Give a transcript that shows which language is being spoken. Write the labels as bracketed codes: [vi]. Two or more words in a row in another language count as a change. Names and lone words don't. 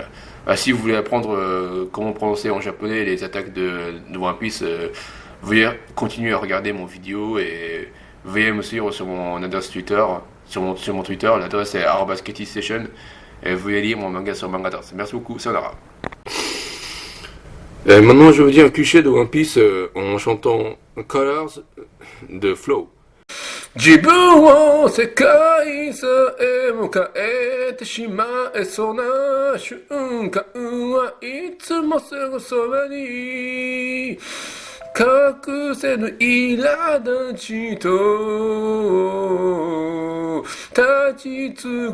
[fr] Si vous voulez apprendre comment prononcer en japonais les attaques de One Piece, veuillez continuer à regarder mon vidéo et veuillez me suivre sur mon adresse Twitter, sur mon Twitter. L'adresse est @KettyStation, et veuillez lire mon manga sur Mangatars. Merci beaucoup, sayonara. Maintenant, je vais vous dire un cliché de One Piece en chantant Colors de Flow. [ja] 自分を世界さえも変えてしまえそうな瞬間はいつもすぐそばに隠せぬ苛立ちと立ち尽